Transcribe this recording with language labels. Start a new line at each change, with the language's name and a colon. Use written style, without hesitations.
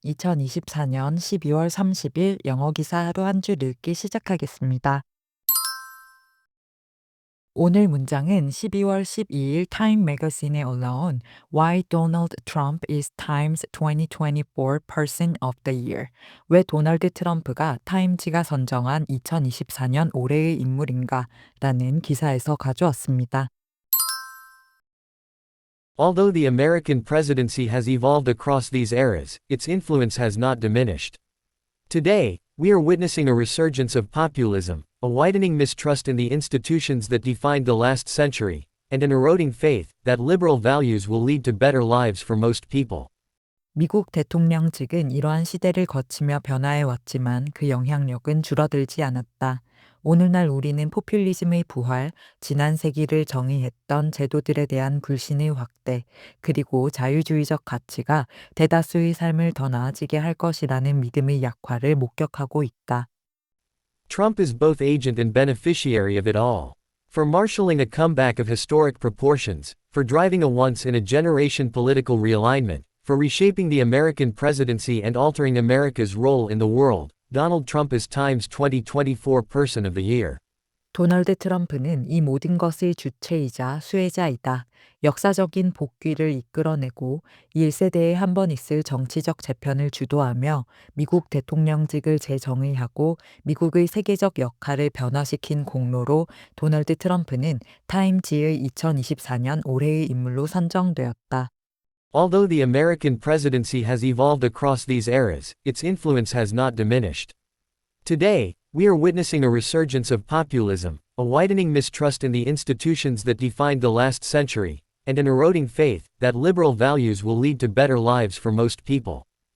Korean: 2024년 12월 30일 영어 기사 하루 한 줄 읽기 시작하겠습니다. 오늘 문장은 12월 12일 타임 매거진에 올라온 Why Donald Trump is Time's 2024 Person of the Year. 왜 도널드 트럼프가 타임지가 선정한 2024년 올해의 인물인가? 라는 기사에서 가져왔습니다.
English: Although the American presidency has evolved across these eras, its influence has not diminished. Today, we are witnessing a resurgence of populism, a widening mistrust in the institutions that defined the last century, and an eroding faith that liberal values will lead to better lives for most people.
Korean: 미국 대통령직은 이러한 시대를 거치며 변화해 왔지만 그 영향력은 줄어들지 않았다. 오늘날 우리는 포퓰리즘의 부활, 지난 세기를 정의했던 제도들에 대한 불신의 확대, 그리고 자유주의적 가치가 대다수의 삶을 더 나아지게 할 것이라는 믿음의 약화를 목격하고 있다.
English: Trump is both agent and beneficiary of it all. For marshaling a comeback of historic proportions, for driving a once-in-a-generation political realignment, for reshaping the American presidency and altering America's role in the world, Donald Trump is Time's 2024 Person of the Year.
Korean: 도널드 트럼프는 이 모든 것의 주체이자 수혜자이다. 역사적인 복귀를 이끌어내고 1세대에 한 번 있을 정치적 재편을 주도하며 미국 대통령직을 재정의하고 미국의 세계적 역할을 변화시킨 공로로 도널드 트럼프는 타임지의 2024년 올해의 인물로 선정되었다.
English: Although the American presidency has evolved across these eras, its influence has not diminished. Today, we are witnessing a resurgence of populism, a widening mistrust in the institutions that defined the last century, and an eroding faith that liberal values will lead to better lives for most people.